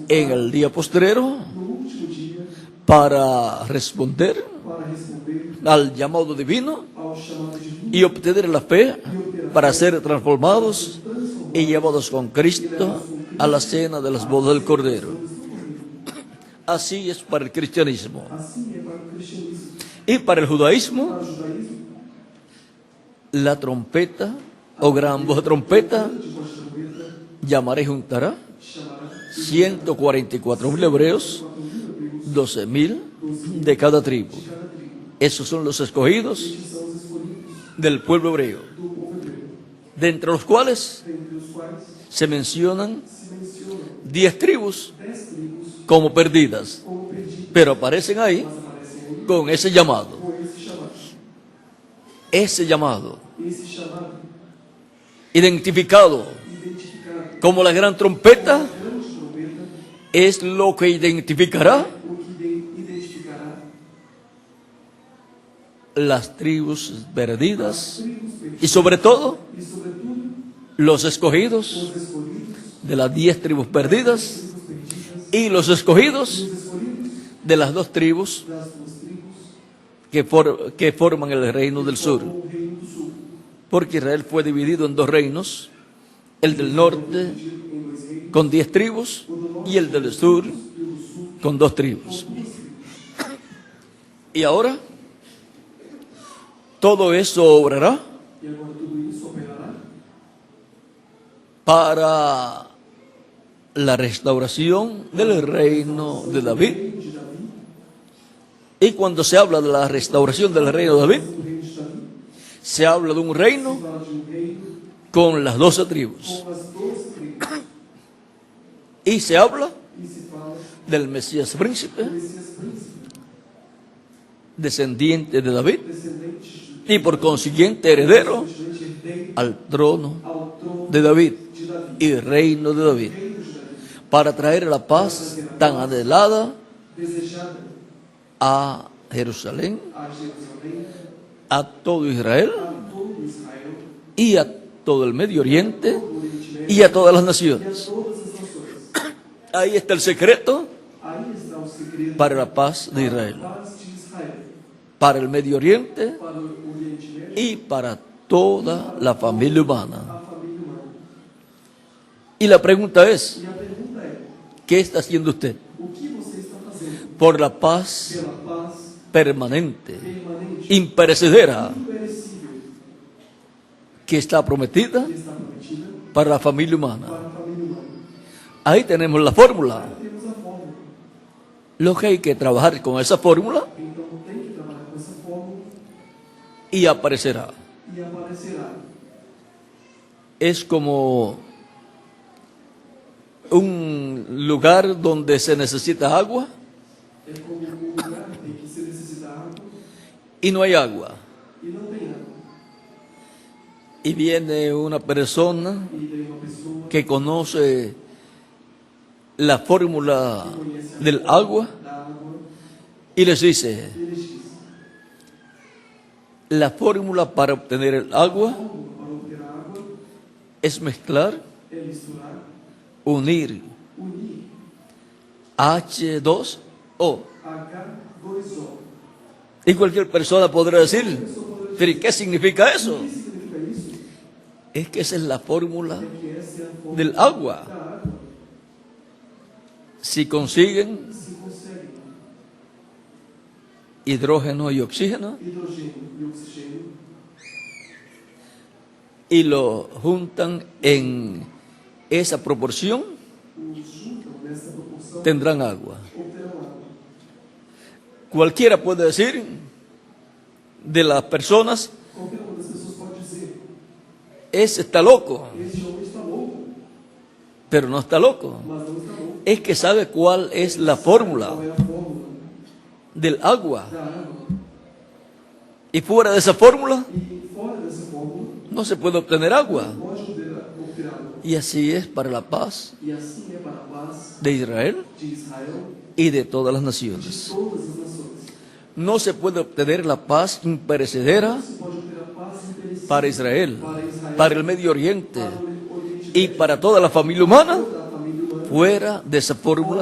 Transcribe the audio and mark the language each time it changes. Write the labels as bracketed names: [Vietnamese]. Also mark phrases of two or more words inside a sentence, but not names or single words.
[Spanish] en el día postrero [Portuguese] no último dia [Spanish] para responder [Portuguese] para responder [Spanish] al llamado divino [Portuguese] ao chamado divino [Spanish] y obtener la fe para ser transformados y llevados con Cristo a la cena de las bodas del Cordero. Así es para el cristianismo. [Portuguese] Assim é para o cristianismo. [Spanish] Y para el judaísmo, [Portuguese] Para o judaísmo, [Spanish] la trompeta o gran voz de trompeta [Portuguese] de voz de trombeta [Spanish] llamará y juntará [Portuguese] chamará [Spanish] 144.000 hebreos, 12.000 de cada tribu. [Portuguese] cada tribo. [Spanish] Esos son los escogidos [Portuguese] Estes são os escolhidos [Spanish] del pueblo hebreo, [Portuguese] do povo hebreu, [Spanish] de entre los cuales [Portuguese] dentre os quais [Spanish] se mencionan [Portuguese] se mencionam [Spanish] 10 tribus [Portuguese] 10 tribos [Spanish] como perdidas, [Portuguese] como perdidos, [Spanish] pero aparecen ahí [Portuguese] mas aparecem aí [Spanish] con ese llamado. [Portuguese] com esse chamado. [Spanish] Ese llamado, [Portuguese] Esse chamado, [Spanish] identificado [Portuguese] identificado [Spanish] como la gran trompeta, [Portuguese] grande trombeta, [Spanish] es lo que identificará [Portuguese] o que identificará [Spanish] las tribus perdidas [Portuguese] tribos perdidos [Spanish] y sobre todo [Portuguese] e, sobretudo, [Spanish] los escogidos [Portuguese] os escolhidos, [Spanish] de las 10 tribus perdidas [Portuguese] tribos perdidas, [Spanish] y los escogidos [Portuguese] os escolhidos [Spanish] de las 2 tribus [Portuguese] das duas tribos, [Spanish] que forman el reino del sur. [Portuguese] o reino do sul, [Spanish] Porque Israel fue dividido en 2 reinos, el del norte [Portuguese] dividido em 2 reinos, [Spanish] con 10 tribus y el del sur con 2 tribus. Y ahora todo eso obrará [Portuguese] e agora tudo isso operará [Spanish] para la restauración del reino de David. [Portuguese] reino de Davi, [Spanish] Y cuando se habla de la restauración del reino de David, [Portuguese] do reino de Davi, [Spanish] se habla de un reino [Portuguese] fala de reino [Spanish] con las 12 tribus. [Portuguese] com as 12 tribos, [Spanish] Y se habla [Portuguese] e se fala [Spanish] del Mesías príncipe, [Portuguese] do Messias príncipe, [Spanish] descendiente de David, [Portuguese] descendente [Spanish] y por consiguiente heredero [Portuguese] herdeiro [Spanish] al trono [Portuguese] ao trono [Spanish] de David [Portuguese] de Davi, [Spanish] y reino de David, [Portuguese] reino de Davi, [Spanish] para traer la paz tan anhelada [Portuguese] desejada [Spanish] a Jerusalén, [Portuguese] a Jerusalém, [Spanish] a todo Israel [Portuguese] a todo Israel, [Spanish] y a todo el Medio Oriente [Portuguese] todo o Oriente Médio [Spanish] y a todas las [Portuguese] e a [Spanish] naciones. [Portuguese] todas as nações. [Spanish] Ahí está el secreto [Portuguese] Aí está o segredo [Spanish] para la paz de [Portuguese] para [Spanish] Israel, [Portuguese] a paz de Israel, [Spanish] para el Medio Oriente [Portuguese] para o Oriente Médio [Spanish] y para toda la familia [Portuguese] a [Spanish] humana. [Portuguese] família humana. [Spanish] Y la pregunta es, [Portuguese] E a pergunta é: [Spanish] ¿qué está haciendo usted [Portuguese] o que você está fazendo [Spanish] por la paz [Portuguese] pela paz [Spanish] permanente, [Portuguese] permanente, [Spanish] imperecedera, [Portuguese] imperecível, [Spanish] que está prometida [Portuguese] que está prometida [Spanish] para la familia humana? [Portuguese] para a família humana? [Spanish] Ahí tenemos la fórmula. [Portuguese] Temos a fórmula. [Spanish] Lo que hay que trabajar con esa fórmula [Portuguese] Então tem que trabalhar com essa fórmula [Spanish] y aparecerá. [Portuguese] e aparecerá. [Spanish] Es como un lugar donde se necesita agua [Portuguese] É como um lugar em que se necessita água [Spanish] y no hay agua. [Portuguese] e não tem água. [Spanish] Y viene una persona [Portuguese] E vem uma pessoa [Spanish] que conoce la fórmula [Portuguese] que conhece a [Spanish] del [Portuguese] fórmula [Spanish] agua [Portuguese] da água [Spanish] y les dice, [Portuguese] e eles dizem: [Spanish] la fórmula para obtener el agua [Portuguese] como para obter a água [Spanish] es mezclar, [Portuguese] é misturar, [Spanish] unir [Portuguese] unir [Spanish] H2O. [Portuguese] H2O. [Spanish] Y cualquier persona podrá decir, ¿pero qué significa eso? [Portuguese] O que significa isso? [Spanish] Es que esa es la fórmula [Portuguese] É que essa é a fórmula [Spanish] del agua. [Portuguese] da água. [Spanish] Si consiguen [Portuguese] Se consegue [Spanish] hidrógeno y oxígeno [Portuguese] hidrogênio e oxigênio [Spanish] y lo juntan en esa proporción, [Portuguese] os juntam nessa proporção, [Spanish] tendrán agua. [Portuguese] obterão água. [Spanish] Cualquiera puede decir de las personas, [Portuguese] Qualquer uma das pessoas pode dizer: [Spanish] ese está loco, [Portuguese] esse homem está louco, [Spanish] pero no está loco. [Portuguese] mas não está louco. [Spanish] Es que sabe cuál es la fórmula [Portuguese] Qual é a fórmula [Spanish] del agua. [Portuguese] da água? [Spanish] Y fuera de esa fórmula [Portuguese] E fora dessa fórmula, [Spanish] no se puede obtener agua. [Portuguese] pode obter água. [Spanish] Y así es para la paz [Portuguese] E assim é para a paz [Spanish] de Israel [Portuguese] de Israel [Spanish] y de todas las [Portuguese] e de [Spanish] naciones. [Portuguese] todas as nações. [Spanish] No se puede obtener la paz imperecedera [Portuguese] Se pode obter a paz imperecível [Spanish] para Israel, [Portuguese] para Israel, [Spanish] para el Medio Oriente [Portuguese] para o Oriente [Spanish] y [Portuguese] Médio, [Spanish] para toda la familia humana [Portuguese] toda a família humana, [Spanish] fuera de esa fórmula